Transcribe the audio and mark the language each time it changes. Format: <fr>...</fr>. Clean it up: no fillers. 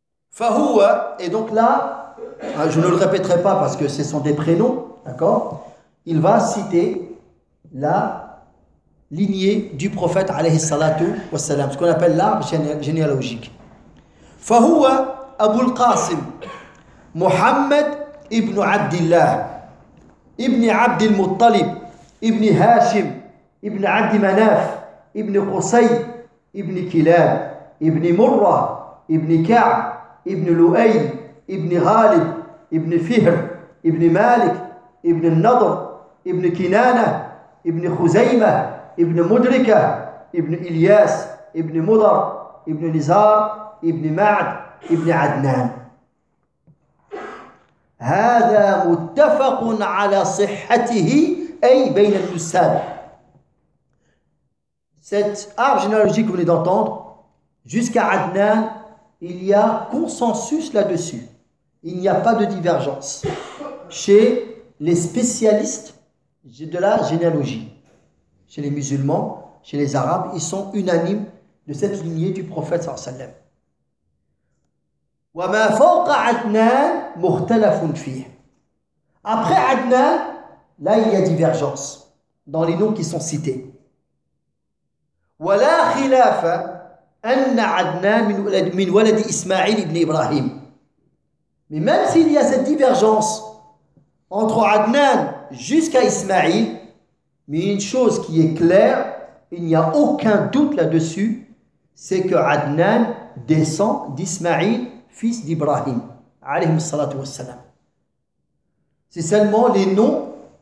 <fr>Fahoua, et donc là, je ne le répéterai pas parce que ce sont des prénoms, d'accord, il va citer la lignée du prophète alayhi salatu wa sallam, ce qu'on appelle l'arbre généalogique.</fr> <ar>Fahoua أبو القاسم محمد ابن عبد الله ابن عبد المطلب ابن هاشم ابن عبد مناف ابن قصي ابن كلاب ابن مرة ابن كعب ابن لؤي ابن غالب ابن فهر ابن مالك ابن النضر ابن كنانة ابن خزيمة ابن مدركة ابن إلياس ابن مضر ابن نزار ابن معد ابن عدنان. هذا متفق على صحته أي بين النساب.</ar> <fr>Cet arbre généalogique que vous venez d'entendre, jusqu'à Adnan, il y a consensus là-dessus. Il n'y a pas de divergence chez les spécialistes de la généalogie. Chez les musulmans, chez les arabes, ils sont unanimes de cette lignée du prophète sallallahu alayhi wa sallam.</fr> <ar>وما فوق عدنان مختلف فيه.</ar> <fr>Après عدنان, là il y a divergence dans les noms qui sont cités.</fr> <ar>ولا خلاف أن عدنان من ولد إسماعيل ابن إبراهيم.</ar> <fr>Mais même s'il y a cette divergence entre عدنان jusqu'à إسماعيل, mais une chose qui est claire, il n'y a aucun doute là-dessus, c'est que عدنان descend d'إسماعيل, fils d'Ibrahim alayhi salatu wassalam. C'est seulement les noms</fr>